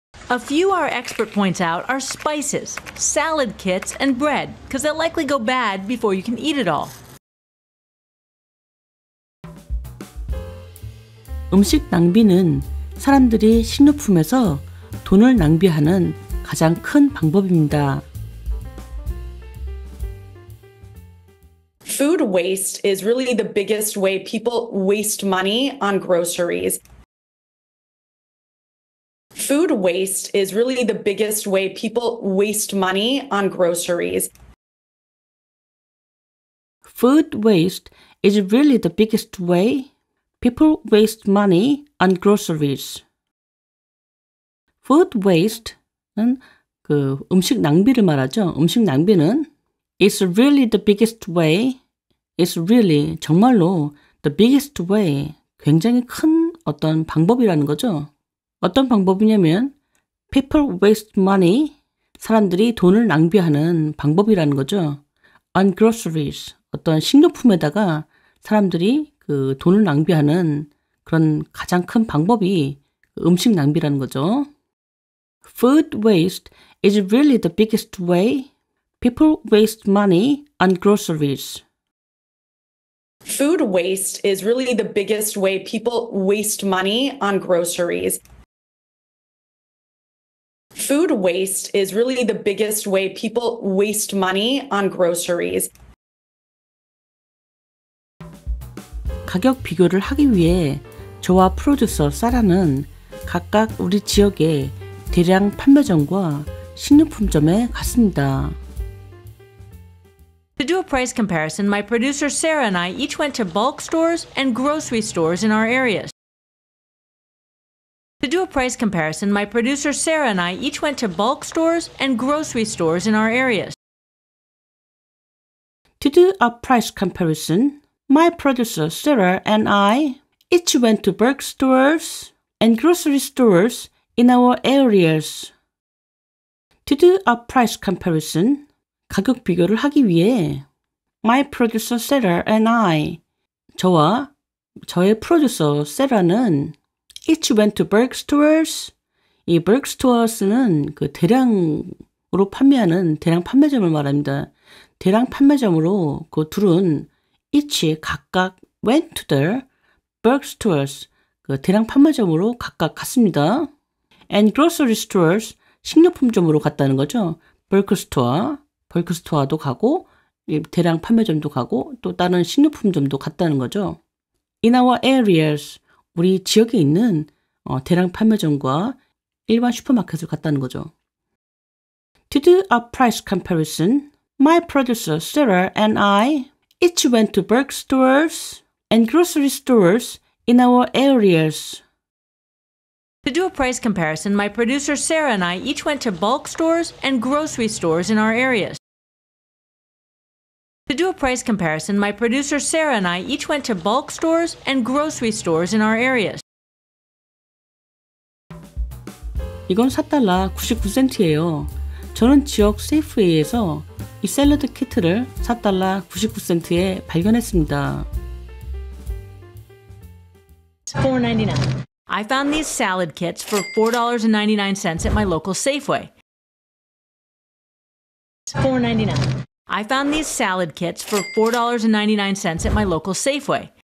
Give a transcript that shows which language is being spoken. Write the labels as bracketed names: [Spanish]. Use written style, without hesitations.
[English] A few our expert points out are spices, salad kits, and bread, because they'll likely go bad before you can eat it all. [Korean] 음식 낭비는 사람들이 식료품에서 돈을 낭비하는 가장 큰 방법입니다. [English] Food waste is really the biggest way people waste money on groceries. Food waste is really the biggest way people waste money on groceries. Food waste is really the biggest way people waste money on groceries. [Korean] Food waste는 그 음식 낭비를 말하죠. 음식 낭비는 [English] It's really the biggest way. It's really [Korean] 정말로 [English] the biggest way. [Korean] 굉장히 큰 어떤 방법이라는 거죠. 어떤 방법이냐면 [English] people waste money. [Korean] 사람들이 돈을 낭비하는 방법이라는 거죠. [English] On groceries. [Korean] 어떤 식료품에다가 사람들이 그 돈을 낭비하는 그런 가장 큰 방법이 음식 낭비라는 거죠. [English] Food waste is really the biggest way people waste money on groceries. Food waste is really the biggest way people waste money on groceries. Food waste is really the biggest way people waste money on groceries. [Korean] 가격 비교를 하기 위해 저와 프로듀서 사라는 각각 우리 지역의 대량 판매점과 식료품점에 갔습니다. [English] To do a price comparison, my producer Sarah and I each went to bulk stores and grocery stores in our areas. To To do a price comparison, my producer Sarah and I each went to bulk stores and grocery stores in our areas. To do a price comparison, my producer Sarah and I each went to bulk stores and grocery stores in our areas. To do a price comparison, [Korean] 가격 비교를 하기 위해 [English] my producer Sarah and I, [Korean] 저와 저의 프로듀서 세라는 [English] each went to bulk stores. [Korean] 이 bulk stores는 그 대량으로 판매하는 대량 판매점을 말합니다. 대량 판매점으로 그 둘은 [English] each [Korean] 각각 [English] went to the bulk stores. [Korean] 그 대량 판매점으로 각각 갔습니다. [English] And grocery stores, [Korean] 식료품점으로 갔다는 거죠. bulk store도 가고 대량 판매점도 가고 또 다른 식료품점도 갔다는 거죠. [English] In our areas, [Korean] 우리 지역에 있는 대량 판매점과 일반 슈퍼마켓을 갔다는 거죠. [English] To do a price comparison, my producer Sarah and I each went to bulk stores and grocery stores in our areas. To do a price comparison, my producer Sarah and I each went to bulk stores and grocery stores in our areas. To do a price comparison, my producer Sarah and I each went to bulk stores and grocery stores in our areas. [Korean] 이건 $4 99센트예요. 저는 지역 세이프웨이에서 이 샐러드 키트를 $4 99센트에 발견했습니다. [English] $4.99. I found these salad kits for $4.99 at my local Safeway. $4.99. I found these salad kits for $4.99 at my local Safeway.